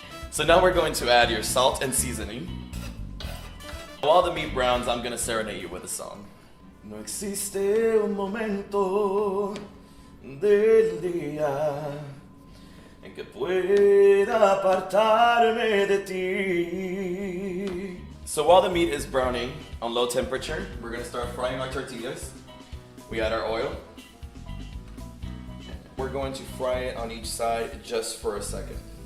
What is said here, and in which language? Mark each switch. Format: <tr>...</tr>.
<en>So now we're going to add your salt and seasoning. While the meat browns, I'm going to serenade you with a song.</en> <es>No existe un momento del día en que pueda apartarme de ti.</es> <en>So while the meat is browning on low temperature, we're going to start frying our tortillas. We add our oil. We're going to fry it on each side just for a second.</en>